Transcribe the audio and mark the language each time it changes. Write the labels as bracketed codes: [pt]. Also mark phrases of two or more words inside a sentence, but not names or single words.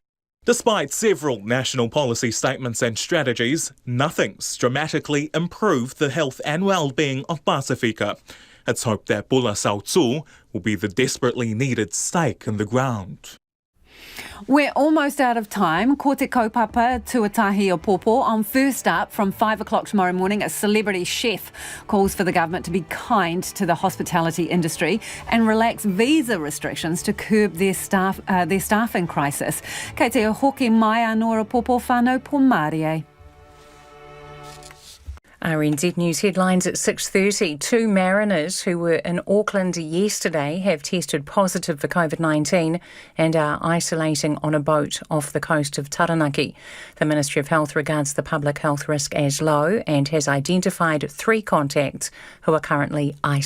[en] Despite several national policy statements and strategies, nothing's dramatically improved the health and well-being of Pacifica. It's hoped that Bola Sautu will be the desperately needed stake in the ground. We're almost out of time. [mi] Ko te kaupapa tuatahi o Pōpō. [en] On First Up from 5 o'clock tomorrow morning, a celebrity chef calls for the government to be kind to the hospitality industry and relax visa restrictions to curb their staffing crisis. [mi] Kei te hoki mai anō Pōpō whānau po Mārie. [en] RNZ News headlines at 6:30. 2 mariners who were in Auckland yesterday have tested positive for COVID-19 and are isolating on a boat off the coast of Taranaki. The Ministry of Health regards the public health risk as low and has identified 3 contacts who are currently isolated.